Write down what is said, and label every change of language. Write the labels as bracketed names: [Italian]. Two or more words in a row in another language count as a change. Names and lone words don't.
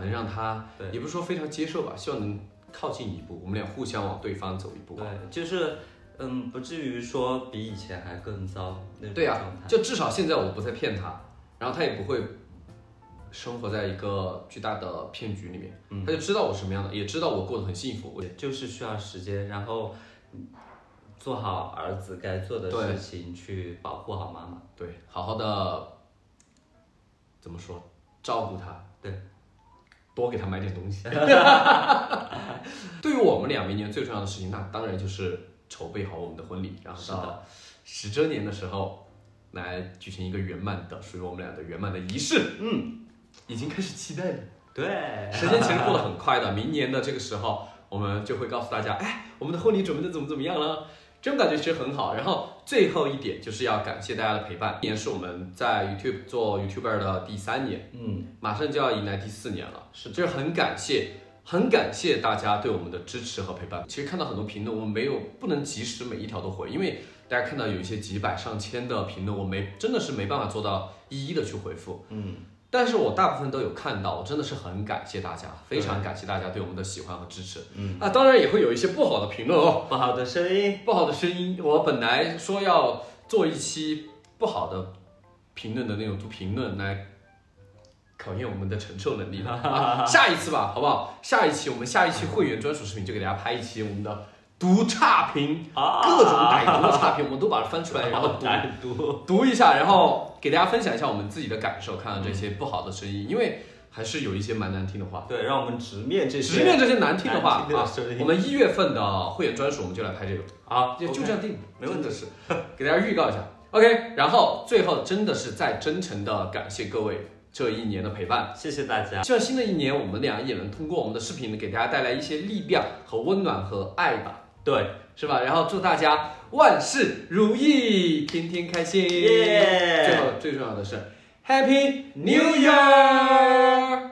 [Chinese] 能讓她也不是說非常接受吧，希望能靠近一步，我們倆互相往對方走一步。對，就是不至於說比以前還更糟那種狀態。對啊，就至少現在我不再騙她，然後她也不會生活在一個巨大的騙局裡面，她就知道我什麼樣的，也知道我過得很幸福。就是需要時間，然後做好兒子該做的事情，去保護好媽媽。對，好好的怎麼說，照顧她，對，多給她買點東西。對於我們倆明年最重要的事情，那當然就是籌備好我們的婚禮，然後到10周年的時候來舉行一個圓滿的屬於我們倆的圓滿的儀式。已經開始期待了。對，時間其實過得很快的，明年的這個時候，我們就會告訴大家，哎，我們的婚禮準備的怎麼樣了？這種感覺其實很好。然後最後一點就是要感謝大家的陪伴。今年是我們在 YouTube 做 YouTuber 的第3年，馬上就要迎來第4年了。是，就是很感謝大家對我們的支持和陪伴。其實看到很多評論，我們不能及時每一條都回，因為大家看到有一些幾百上千的評論，我真的是沒辦法做到一一的去回復。但是我大部分都有看到，我真的是很感謝大家，非常感謝大家對我們的喜歡和支持。當然也會有一些不好的評論哦，不好的聲音。我本來說要做一期不好的評論的那種評論來考驗我們的承受能力下一次吧，好不好？下一期會員專屬視頻就給大家拍一期我們的讀差評，各種歹毒的差評，我們都把它翻出來，然後讀一下，然後給大家分享一下我們自己的感受，看到這些不好的聲音，因為還是有一些蠻難聽的話。對，讓我們直面這些難聽的話我們1月份的會員專屬我們就來拍這個就這樣定，沒問題，是給大家預告一下。OK，然後最後真的是再真誠的感謝各位這一年的陪伴，謝謝大家。希望新的一年我們倆也能通過我們的视頻给大家带来一些力量和温暖和愛吧，對，是吧？然後祝大家萬事如意，天天開心。最重要的是 [English] Happy New Year！